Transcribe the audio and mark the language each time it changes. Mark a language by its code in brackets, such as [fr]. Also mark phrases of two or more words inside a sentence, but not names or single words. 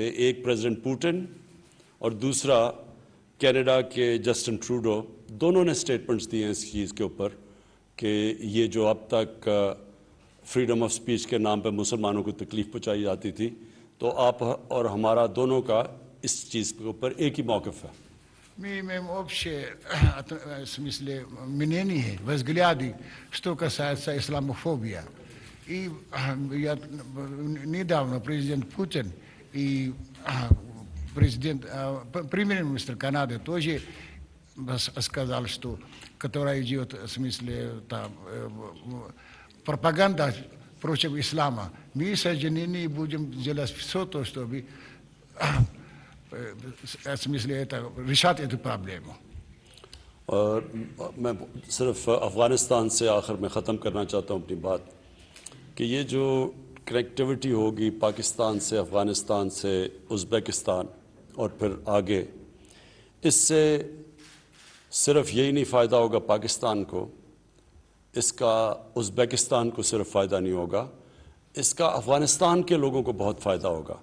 [ur] ایک پریزیڈنٹ پوٹن اور دوسرا کینیڈا کے جسٹن ٹروڈو، دونوں نے سٹیٹمنٹس دیے ہیں اس چیز کے اوپر کہ یہ جو اب تک [en] freedom of speech [ur] کے نام پہ مسلمانوں کو تکلیف پہنچائی جاتی تھی، تو آپ اور ہمارا دونوں کا اس چیز کے اوپر ایک ہی موقف ہے. [ru] Мы имеем общее, в смысле, мнение, взгляды, что касается исламофобии. И я, недавно президент Путин и премьер-министр Канады тоже сказал, что которая идет, в смысле, там, пропаганда против ислама. Мы соединены будем делать все то, чтобы в смысле это, решать эту проблему. [ur] اور میں صرف افغانستان سے آخر میں ختم کرنا چاہتا ہوں اپنی بات کہ یہ جو کنیکٹیویٹی ہوگی پاکستان سے افغانستان سے ازبکستان اور پھر آگے، اس سے صرف یہی نہیں فائدہ ہوگا پاکستان کو، اس کا ازبکستان کو صرف فائدہ نہیں ہوگا، اس کا افغانستان کے لوگوں کو بہت فائدہ ہوگا.